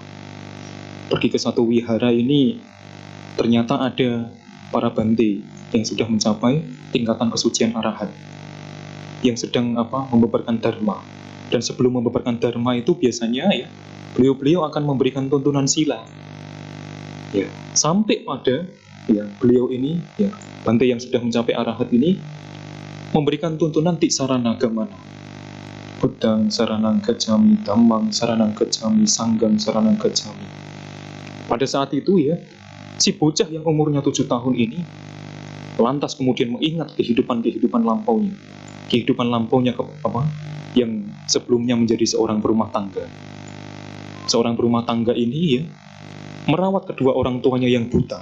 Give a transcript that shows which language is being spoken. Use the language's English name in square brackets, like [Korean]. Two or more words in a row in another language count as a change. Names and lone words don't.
[Indonesian] Pergi ke satu wihara ini, ternyata ada para bante yang sudah mencapai tingkatan kesucian arahat, yang sedang membeberkan dharma. Dan sebelum membeberkan dharma itu biasanya ya, beliau-beliau akan memberikan tuntunan sila. Ya, sampai pada ya beliau ini, ya bante yang sudah mencapai arahat ini memberikan tuntunan tiksarana gamana. [Pali] Buddhang saranang gacchami, dhammang saranang gacchami, sanghang saranang gacchami. [Indonesian] Pada saat itu ya, si bocah yang umurnya 7 tahun ini lantas kemudian mengingat kehidupan lampaunya. Kehidupan lampaunya yang sebelumnya menjadi seorang berumah tangga. Seorang berumah tangga ini ya merawat kedua orang tuanya yang buta.